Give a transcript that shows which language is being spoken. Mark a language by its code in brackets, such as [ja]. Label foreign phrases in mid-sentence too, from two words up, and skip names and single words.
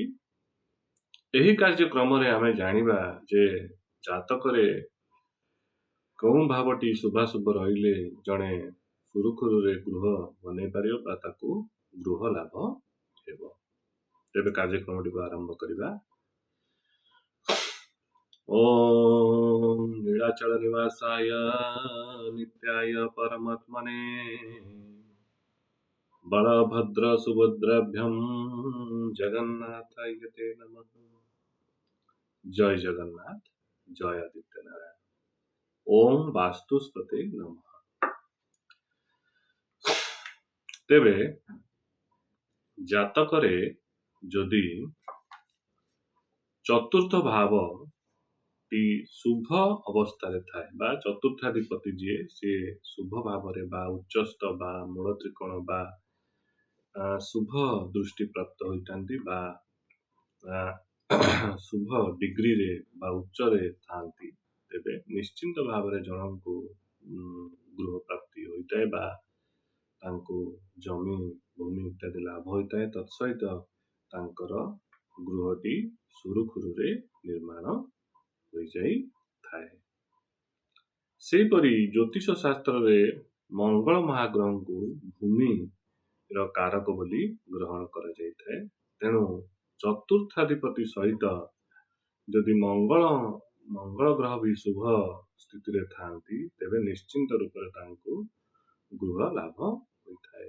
[or] ଏହି କାର୍ଯ୍ୟକ୍ରମରେ ଆମେ ଜାଣିବା ଯେ ଜାତକରେ କେଉଁ ଭାବଟି ଶୁଭାଶୁଭ ରହିଲେ ଜଣେ ସୁରୁଖୁରୁରେ ଗୃହ ବନେଇ ପାରିବ ବା ତାକୁ ଗୃହ ଲାଭ ହେବ। ତେବେ କାର୍ଯ୍ୟକ୍ରମଟି କୁ ଆରମ୍ଭ କରିବା। [sa] ओम नीलाचल निवासाय नित्याय परमात्मने बलभद्र सुभद्राभ्यं जगन्नाथाय ते नमः। [or] ଜୟ ଜଗନ୍ନାଥ, ଜୟ ଆଦିତ୍ୟ ନାରାୟଣ। [sa] ओम वास्तुस्पते नमः। [or] ତେବେ ଜାତକରେ ଯଦି ଚତୁର୍ଥ ଭାବ ଟି ଶୁଭ ଅବସ୍ଥା ଥାଏ ବା ଚତୁର୍ଥାଧିପତି ଜି ସି ଶୁଭ ଭାବ ବା ଉଚ୍ଚସ୍ଥ ବା ମୂଳ ତ୍ରିକୋଣ ବା ଶୁଭ ଦୃଷ୍ଟି ପ୍ରାପ୍ତ ହେଉଥାନ୍ତି ବା ଶୁଭ ଡିଗ୍ରୀରେ ବା ଉଚ୍ଚରେ ଥାନ୍ତି ତେବେ ନିଶ୍ଚିନ୍ତ ଭାବରେ ଜଣଙ୍କୁ ଗୃହ ପ୍ରାପ୍ତି ହୋଇଥାଏ ବା ତାଙ୍କୁ ଜମି ଭୂମି ଇତ୍ୟାଦି ଲାଭ ହୋଇଥାଏ ତତ୍ସହିତ ତାଙ୍କର ଗୃହଟି ସୁରୁଖୁରୁରେ ନିର୍ମାଣ ଥାଏ। ସେପରି ଜ୍ୟୋତିଷ ଶାସ୍ତ୍ରରେ ମଙ୍ଗଳ ମହାଗ୍ରହକୁ ଭୂମିର କାରକ ବୋଲି ଗ୍ରହଣ କରା ଯାଇଥାଏ। ତେଣୁ ଚତୁର୍ଥାଧିପତି ସହିତ ଯଦି ମଙ୍ଗଳ ଗ୍ରହ ଭି ଶୁଭ ସ୍ଥିତିରେ ଥାନ୍ତି ତେବେ ନିଶ୍ଚିନ୍ତ ରୂପରେ ତାଙ୍କୁ ଗୃହ ଲାଭ ହୋଇଥାଏ।